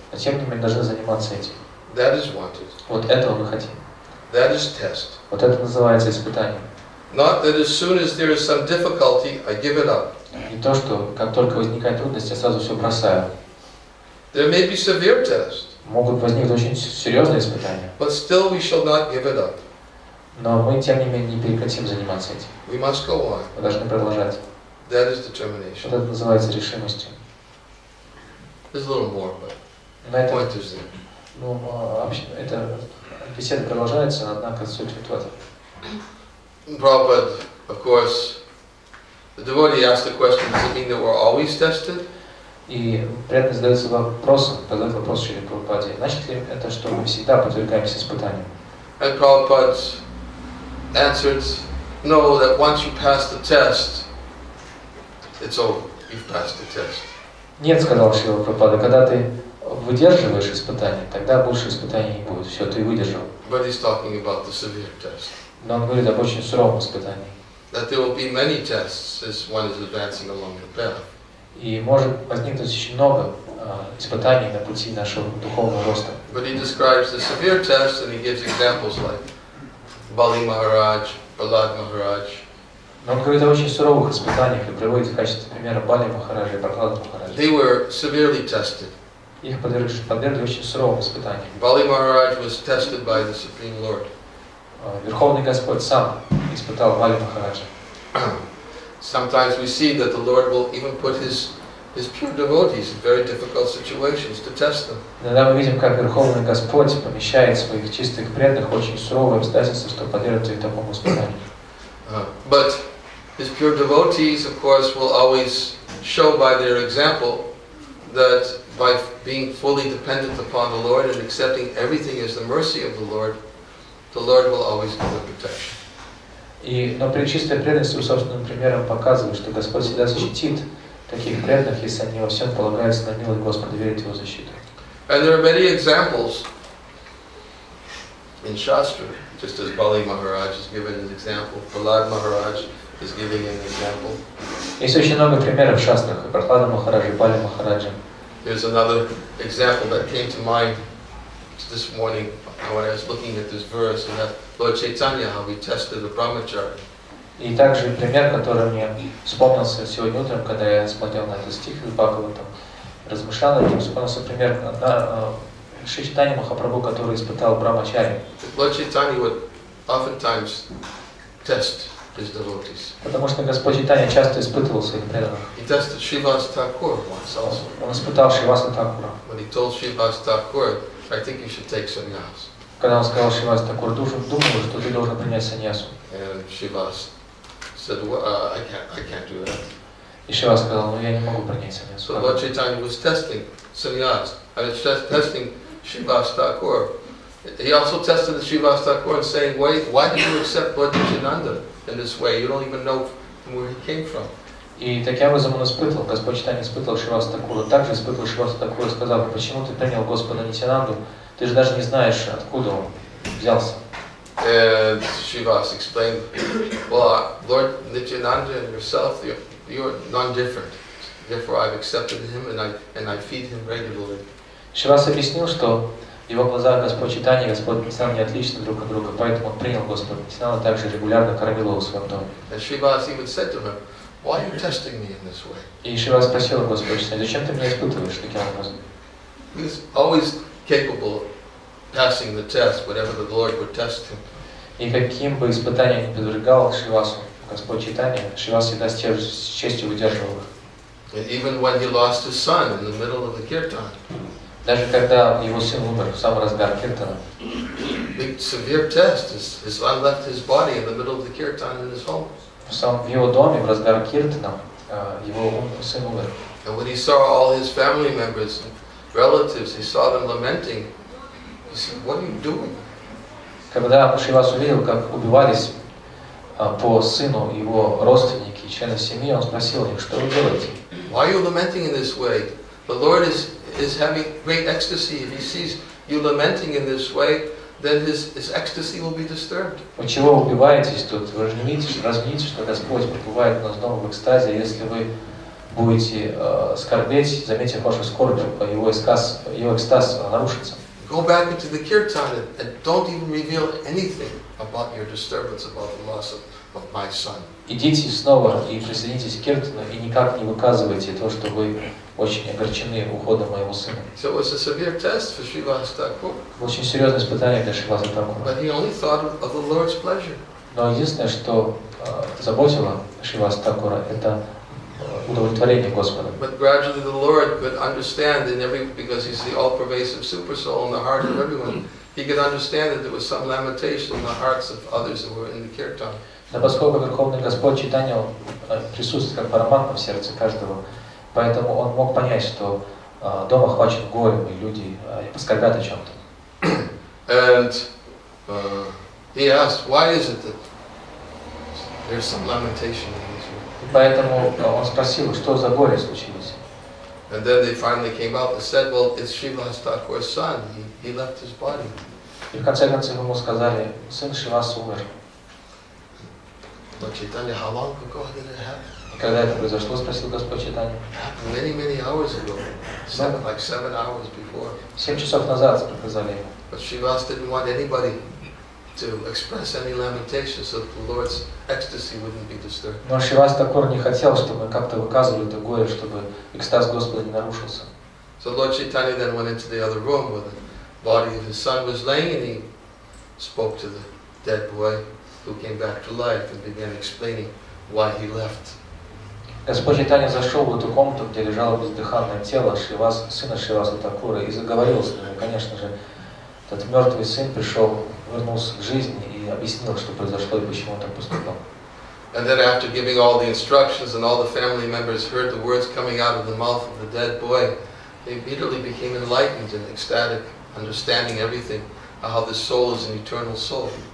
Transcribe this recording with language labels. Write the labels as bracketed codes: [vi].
[ru] Но тем не менее должны заниматься этим. [en] That is wanted. [ru] Вот этого мы хотим. [en] That is test. [ru] Вот это называется испытанием. [en] Not that as soon as there is some difficulty, I give it up. [ru] Не то, что как только возникает трудность, я сразу все бросаю. [en] There may be severe tests, [ru] Могут возникнуть очень серьезные испытания. [en] but still we shall not give it up. [ru] Но мы, тем не менее, не прекратим заниматься этим. [en] We must go on. [ru] Мы должны продолжать. [en] That is [ru] Вот [en] determination. [ru] это называется решимостью. [en] There's a little more, but [ru] На [en] the [ru] этом, [en] point is there. [ru] ну, эта беседа продолжается, однако суть в этом. [en] Prabhupada, of course, the devotee asked the question, does it mean that we're always tested? [ru] И преданный задается вопросом, задает вопрос Шри Прабхупаде, значит ли это, что мы всегда подвергаемся испытаниям? [en] And Prabhupada answered, no, that once you pass the test, it's over. You've passed the test. [ru] Нет, сказал Шри Прабхупада, когда ты выдерживаешь испытания, тогда больше испытаний не будет. Все, ты выдержал. [en] But he's talking about the severe test. [ru] Но он говорит об очень суровом испытании. [en] That there will be many tests as one is advancing along the path. [ru] И может возникнуть очень много испытаний на пути нашего духовного роста. [en] But he describes the severe tests and he gives examples like Bali Maharaj, Prahlad Maharaj. [ru] Но он говорит о очень суровых испытаниях и приводит в качестве примера Бали Махараджа и Прахлада Махараджа. [en] They were severely tested. [ru] Их подвергли очень суровым испытаниям. [en] Bali Maharaj was tested by the Supreme Lord. [ru] Верховный Господь сам испытал Бали Махараджа. [en] Sometimes we see that the Lord will even put his pure devotees in very difficult situations to test them. [ru] Иногда мы видим, как Верховный Господь помещает своих чистых преданных в очень суровые обстоятельства, чтобы подвергнуть их такому испытанию. [en] But his pure devotees, of course, will always show by their example that by being fully dependent upon the Lord and accepting everything as the mercy of the Lord will always give them protection. [ru] Но при чистой преданности собственным примером показывает, что Господь всегда защитит таких преданных, если они во всем полагаются на милость Господа, верят в Его защиту. [en] And there are many examples in Shastra, just as Bali Maharaj is given an example, Prahlad Maharaj is giving an example. [ru] Есть очень много примеров в шастрах, и Прахлада Махараджа, и Бали Махараджа. [en] There's another example that came to mind this morning when I was looking at this verse, and that Lord Chaitanya, how he tested the brahmachari. [ru] И также пример, который мне вспомнился сегодня утром, когда я смотрел на этот стих из Бхагаватам, размышлял над ним, вспомнился пример Шри Чайтанья Махапрабху, который испытал брамачари. [en] Lord Chaitanya would oftentimes test his devotees. [ru] Потому что Господь Чайтанья часто испытывал своих преданных. [en] He tested Srivas Thakur once also. [ru] Он испытал Шриваса Такура. [en] When he told Srivas Thakur, I think you should take sannyas. [ru] Когда он сказал Шриваса Такуру, думаю, что ты должен принять саньясу. [en] And Srivas said, well, I can't do that. [ru] И Шривас сказал, я не могу принять саньясу. [en] So Lord Chaitanya was testing sannyas, and it's testing Srivas Thakur. He also tested the Srivas Thakur and saying, why did you accept Lord Nityananda in this way? You don't even know from where he came from. [ru] И таким образом он испытывал, Господь Чайтанья испытывал Шриваса Такура, также испытывал Шриваса Такура, сказал, почему ты принял Господа Нитянанду, ты же даже не знаешь, откуда он взялся. [en] And Srivas explained, well, Lord Nityananda and yourself, you're non-different. Therefore I've accepted him and I feed him regularly. [ru] Шривас объяснил, что в его глазах Господь Чайтанья и Господь Нитянанда не отличны друг от друга, поэтому он принял Господа Нитянанду, а также регулярно кормил его в своем доме. [en] And Srivas even said to him, why are you testing me in this way? [ru] И Шривас спросил Господа Чайтанья, зачем ты меня испытываешь таким образом? [en] He was always capable of passing the test, whatever the Lord would test him. [ru] И каким бы испытанием ни подвергал Шривасу Господь Чайтанья, Шривас всегда с честью выдерживал их. [en] And even when he lost his son in the middle of the kirtan. [ru] Даже когда его сын умер в самый разгар киртана. [en] Big severe test. His son left his body in the middle of the kirtan in his home. [ru] В его доме в разгар киртана его сын умер. [en] And when he saw all his family members and relatives, he saw them lamenting. He said, "What are you doing?" [ru] Когда Шривас увидел, как убивались по сыну его родственники, члены семьи, он спросил их, что вы делаете? [en] Why are you lamenting in this way? The Lord is having great ecstasy. If he sees you lamenting in this way, then his ecstasy will be disturbed. [ru] Вы чего убиваетесь тут? Вы же не видите, что Господь пребывает у нас дома в экстазе. Если вы будете скорбеть, заметьте вашу скорбь, его экстаз нарушится. [en] Go back into the kirtan and don't even reveal anything about your disturbance about the loss of my son. [ru] Идите снова и присоединитесь к киртану и никак не выказывайте то, что вы очень огорчены уходом моего сына. [en] So it was a severe test for Srivas Thakur. [ru] Очень серьезное испытание для Шриваса Такура. [en] But he only thought of the Lord's pleasure. [ru] Но единственное, что заботило Шриваса Такура, это удовлетворение Господа. [en] But gradually the Lord could understand because he's the all-pervasive super soul in the heart of everyone. He could understand that there was some lamentation in the hearts of others who were in the kirtan. [ru] Но поскольку Верховный Господь Чайтанья присутствует как параматма в сердце каждого, поэтому он мог понять, что дом охвачен горем, и люди поскорбят о чем-то. [en] And he asked, why is it that there's some lamentation in this room? [ru] И поэтому он спросил, что за горе случилось. [en] And then they finally came out and said, well, it's Srivas Thakur's son. He left his body. [ru] И в конце концов ему сказали, сын Шриваса умер. [en] Lord Chaitanya, how long ago did it happen? [ru] И когда это произошло, спросил Господь Чайтанья. [en] Many hours ago. 7 hours before. [ru] 7 часов назад приказали ему. [en] But Srivas didn't want anybody to express any lamentation so that the Lord's ecstasy wouldn't be disturbed. [ru] Но Шривас Такур не хотел, чтобы как-то выказывали это горе, чтобы экстаз Господа не нарушился. [en] So Lord Chaitanya then went into the other room where the body of his son was laying, and he spoke to the dead boy who came back to life and began explaining why he left. [ru] Господь Чайтанья зашел в эту комнату, где лежало бездыханное тело сына Шриваса Такура, и заговорил с ним. И, конечно же, этот мертвый сын вернулся к жизни и объяснил, что произошло и почему он так поступил. [en] And then after giving all the instructions and all the family members heard the words coming out of the mouth of the dead boy, they immediately became enlightened and ecstatic, understanding everything, how the soul is an eternal soul.